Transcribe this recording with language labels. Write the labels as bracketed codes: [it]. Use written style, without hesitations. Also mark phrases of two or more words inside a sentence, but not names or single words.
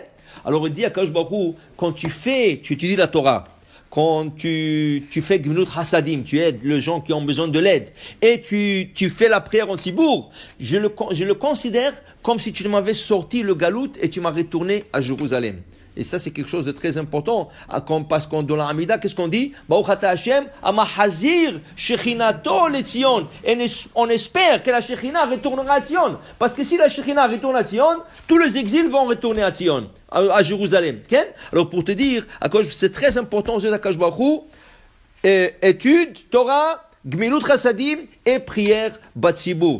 [fr] Alors il dit [he] הקדוש ברוך הוא, [fr] quand tu étudies la Torah, quand tu fais [he] גמילות חסדים, [fr] tu aides les gens qui ont besoin de l'aide, et tu fais la prière en Tzibour, je le considère comme si tu m'avais sorti le galout et tu m'as retourné à Jérusalem. Et ça, c'est quelque chose de très important. Parce qu'on, dans la Hamida, qu'est-ce qu'on dit? [he] ברוך אתה השם, המחזיר שכינתו לציון. [fr] Et on espère que la Shechina retournera à Tzion. Parce que si la Shechina retourne à Tzion, tous les exils vont retourner à Tzion, à Jérusalem. Okay? Alors, pour te dire, c'est très important aux yeux d' [he] הקדוש ברוך הוא, [fr] étude, Torah, [he] גמילות חסדים [fr] et prière Batsibour.